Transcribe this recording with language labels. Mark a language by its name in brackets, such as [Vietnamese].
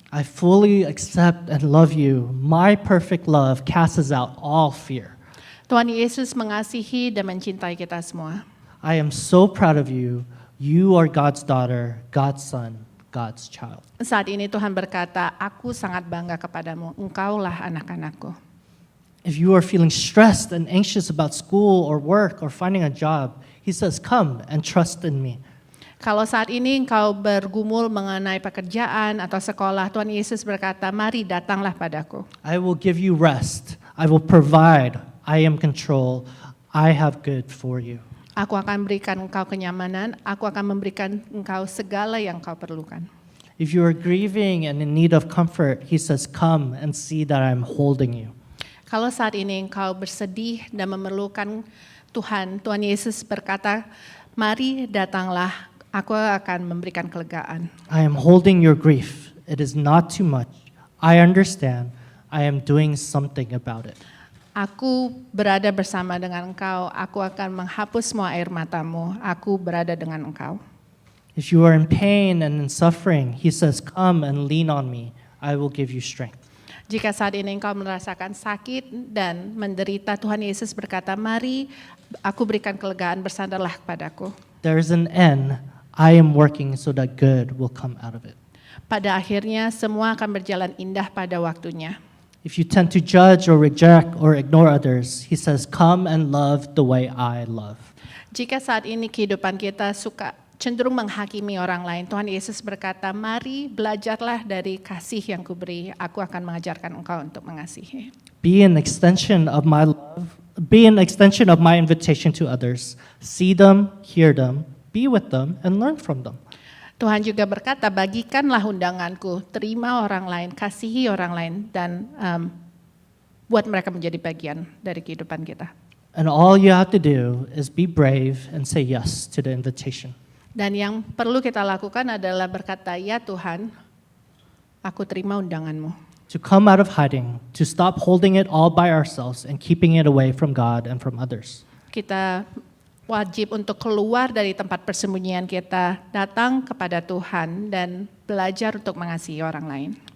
[English] I fully accept and love you. My perfect love casts out all fear. [Indonesian] Tuhan Yesus mengasihi dan mencintai kita semua. [English] I am so proud of you. You are God's daughter, God's son, God's child. [Indonesian] Saat ini Tuhan berkata, aku sangat bangga kepadamu, engkaulah anak-anakku. [English] If you are feeling stressed and anxious about school or work or finding a job, he says, come and trust in me. [Indonesian] Kalau saat ini engkau bergumul mengenai pekerjaan atau sekolah, Tuhan Yesus berkata, mari datanglah padaku. [English] I will give you rest. I will provide. I am control. I have good for you. [Indonesian] Aku akan berikan engkau kenyamanan, aku akan memberikan engkau segala yang kau perlukan. [English] If you are grieving and in need of comfort, he says, come and see that I'm holding you. [Indonesian] Kalau saat ini engkau bersedih dan memerlukan Tuhan Yesus berkata, mari datanglah, aku akan memberikan kelegaan. [English] I am holding your grief. It is not too much. I understand. I am doing something about it. [Indonesian] Aku berada bersama dengan engkau, aku akan menghapus semua air matamu, aku berada dengan engkau. [English] If you are in pain and in suffering, he says, come and lean on me. I will give you strength. [Indonesian] Jika saat ini engkau merasakan sakit dan menderita, Tuhan Yesus berkata, mari aku berikan kelegaan, bersandarlah kepadaku. [English] There is an end. I am working so that good will come out of it. [Indonesian] Pada akhirnya semua akan berjalan indah pada waktunya. [English] If you tend to judge or reject or ignore others, he says, come and love the way I love. [Indonesian] Jika saat ini kehidupan kita suka cenderung menghakimi orang lain, Tuhan Yesus berkata, mari belajarlah dari kasih yang kuberi, aku akan mengajarkan engkau untuk mengasihi. [English] Be an extension of my love. Be an extension of my invitation to others. See them, hear them, be with them, and learn from them. [Indonesian] Tuhan juga berkata, bagikanlah undanganku, terima orang lain, kasihi orang lain, dan buat mereka menjadi bagian dari kehidupan kita. [English] And all you have to do is be brave and say yes to the invitation. [Indonesian] Dan yang perlu kita lakukan adalah berkata, ya Tuhan, aku terima undanganmu. [English] to come out of hiding, to stop holding it all by ourselves and keeping it away from God and from others. [Indonesian] Kita wajib untuk keluar dari tempat persembunyian kita, datang kepada Tuhan dan belajar untuk mengasihi orang lain.